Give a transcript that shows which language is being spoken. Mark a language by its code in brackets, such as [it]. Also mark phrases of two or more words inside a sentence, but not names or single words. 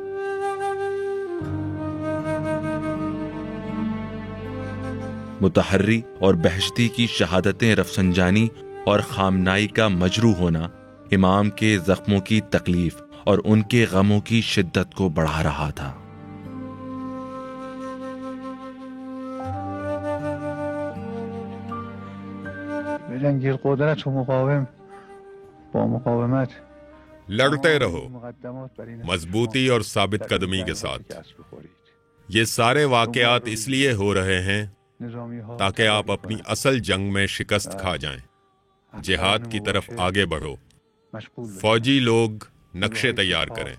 [ur] متحری اور بہشتی کی شہادتیں رفسنجانی اور خامنائی کا مجروح ہونا امام کے زخموں کی تکلیف اور ان کے غموں کی شدت کو بڑھا رہا تھا۔ [fa] بجنگید قدرت و مقاوم با مقاومت، [ur] لڑتے رہو مضبوطی اور ثابت قدمی کے ساتھ۔ یہ سارے واقعات اس لیے ہو رہے ہیں تاکہ آپ اپنی اصل جنگ میں شکست کھا جائیں۔ جہاد کی طرف آگے بڑھو۔ فوجی لوگ نقشے تیار کریں۔